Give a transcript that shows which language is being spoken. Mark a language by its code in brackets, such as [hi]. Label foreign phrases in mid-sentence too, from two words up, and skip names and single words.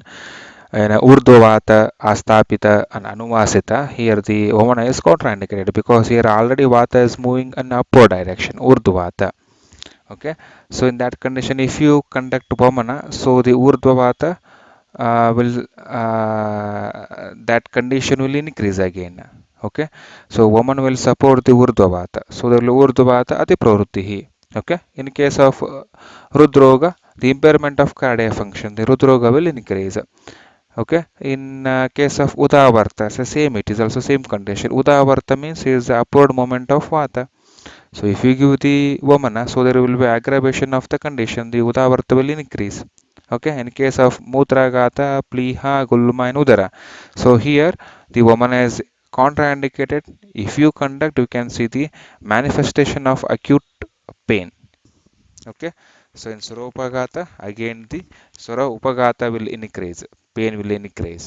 [en] In [sa] Urdhva Astapita, [en] and Anuvasita, here the Vamana is contraindicated because here already Vata is moving in upward direction, Urdhva. Okay, so in that condition, if you conduct Vamana, so the Urdhva will that condition will increase again. Okay, so woman will support the urdhvata, so the [sa] urdhvata ati pravrittihi. [en] Okay, in case of rudroga, the impairment of cardiac function, the rudroga will increase. Okay, in case of udavarta, so same, it is also same condition. Udavarta means is the upward moment of vata. So if you give the vamana, so there will be aggravation of the condition, the udavarta will increase. Okay, in case of mutragata, pliha, gulma and udara. So here the vamana is contraindicated. If you conduct, you can see the manifestation of acute pain. Okay, so in Surapagata, again the Sura Upagata will increase, pain will increase.